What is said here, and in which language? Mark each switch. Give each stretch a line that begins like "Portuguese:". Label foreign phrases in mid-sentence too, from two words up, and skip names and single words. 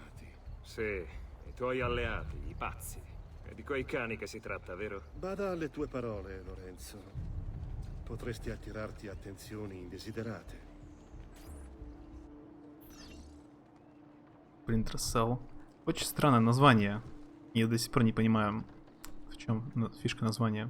Italian: Sì, i tuoi alleati, i pazzi. È di quei cani che si tratta, vero? Bada alle tue parole, Lorenzo. Potresti attirarti attenzioni indesiderate.
Russian: Splinter Cell. Очень странное название. Я до сих пор не понимаю, в чем фишка названия.